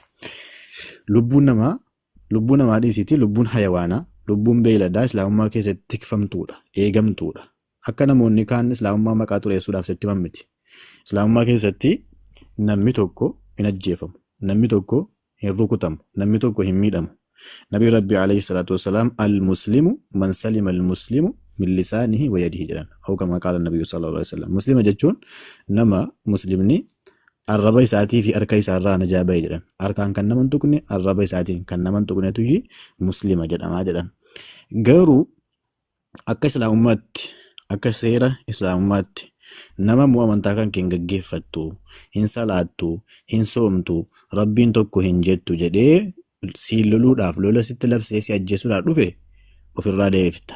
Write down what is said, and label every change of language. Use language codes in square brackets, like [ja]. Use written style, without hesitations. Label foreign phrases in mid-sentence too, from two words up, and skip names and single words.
[om] Lubbuun namaa dhiisiti lubbuun hayawaanaa, lubbuun beeyladaa Islaamummaa keessatti tikfamtuudha, eegamtuudha. Akka namoonni kaan Islaamummaa maqaa xureessuudhaaf sitti mammiti. Islaamummaa keessatti namni tokko hin ajjeefamu, namni tokko hin rukutamu, namni tokko hin miidhamu. Nabii Rabbi [ar] عليه الصلاة والسلام المسلم من سلم المسلم من لسانه ويده jedhan. أو كما قال النبي صلى الله عليه وسلم. [om] Muslima jechuun nama muslimni arraba isaatii fi harka isaarraa najaa bahe jedhan. Harkaan kan nama hin tuqne, arraba isaatiin kan nama hin tuqnetu muslima jedhamaa jedhan. Garuu akka Islaamummaatti, akka seera Islaamummaatti nama amantaa kan keen gaggeeffattu, hin salaattu, hin soomtu, rabbiin tokko hin jettu jedhee si loluudhaaf lola sitti labsee si ajjeesuudhaaf dhufe ofirraa deebifta.